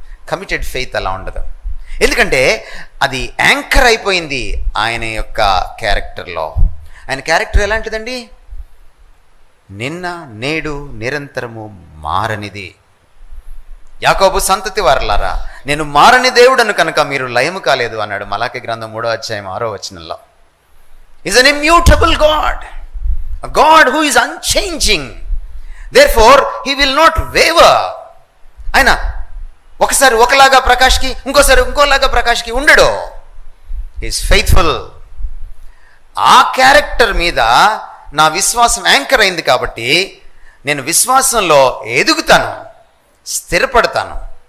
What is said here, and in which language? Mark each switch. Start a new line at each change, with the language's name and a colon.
Telugu: Committed faith అలా ఉండదు. ఎందుకంటే అది యాంకర్ అయిపోయింది ఆయన యొక్క క్యారెక్టర్లో. ఆయన క్యారెక్టర్ ఎలాంటిదండి? నిన్న నేడు నిరంతరము మారనిది. యాకోబు సంతతి వారలారా, నేను మారని దేవుడను కనుక మీరు లయము కాలేదు అన్నాడు మలాకి గ్రంథం 3వ అధ్యాయం 6వ వచనంలో.
English: Is an immutable God, a God who is unchanging. Therefore he will not waver.
Telugu: ఆయన ఒకసారి ఒకలాగా ప్రకాష్కి, ఇంకోసారి ఇంకోలాగా ప్రకాష్కి ఉండడు.
English: he is faithful.
Telugu: ఆ క్యారెక్టర్ మీద నా విశ్వాసం యాంకర్ అయింది కాబట్టి నేను విశ్వాసంలో ఎదుగుతాను, స్థిరపడతాను.